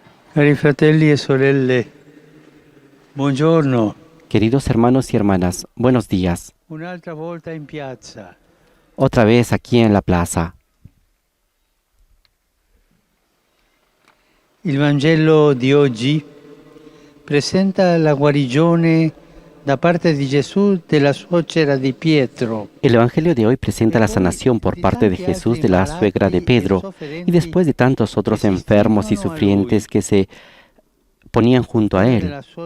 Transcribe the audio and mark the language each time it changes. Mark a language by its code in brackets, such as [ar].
[it] Cari fratelli e sorelle, buongiorno. [es] Queridos hermanos y hermanas, buenos días. [it] Un'altra volta in piazza. [es] Otra vez aquí en la plaza. [it] Il Vangelo di oggi presenta la guarigione da parte di Gesù della suocera di Pietro. [es] El Evangelio de hoy presenta la sanación por parte de Jesús de la suegra de Pedro, y después de tantos otros enfermos y sufrientes que se ponían junto a él.